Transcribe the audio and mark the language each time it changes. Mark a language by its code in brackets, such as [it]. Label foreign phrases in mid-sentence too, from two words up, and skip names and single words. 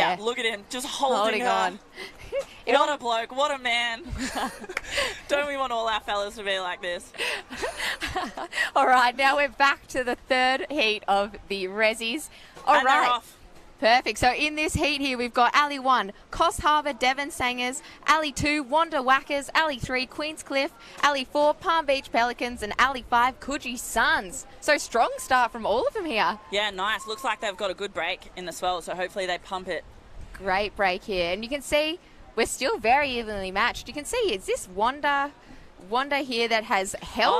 [en] Yeah, look at him just holding her. on. What a bloke, what a man. Don't we want all our fellas to be like this? All right, now we're back to the third heat of the Rezzies. All And they're right. off. Perfect. So in this heat here, we've got Ali 1, Coffs Harbour, Devon Sangers, Ali 2, Wanda Whackers, Ali 3, Queenscliff, Ali 4, Palm Beach Pelicans, and Ali 5, Coogee Suns. So strong start from all of them here. Yeah, nice. Looks like they've got a good break in the swell, so hopefully they pump it. Great break here. And you can see we're still very evenly matched. You can see, is this Wanda here that has held